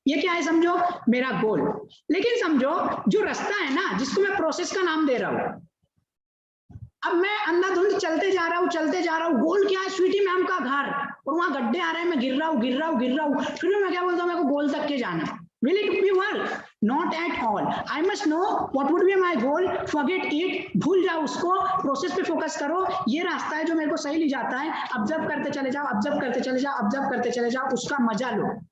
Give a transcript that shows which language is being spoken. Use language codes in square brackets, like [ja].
[hi] ये क्या है समझो, मेरा गोल। लेकिन समझो जो रास्ता है ना जिसको मैं प्रोसेस का नाम दे रहा हूँ, अब मैं अंधाधुंध चलते जा रहा हूँ, गोल क्या है, स्वीटी मैम का घर, और वहां गड्ढे आ रहे हैं, मैं गिर रहा हूँ, फिर मैं क्या बोलता हूँ, मेरे को गोल तक के जाना है। [en] Will it be work? Not at all. I must know what would be my goal. Forget it. [hi] भूल जाओ उसको, प्रोसेस पे फोकस करो। ये रास्ता है जो मेरे को सही ले जाता है, ऑब्जर्व करते चले जाओ, उसका मजा लो।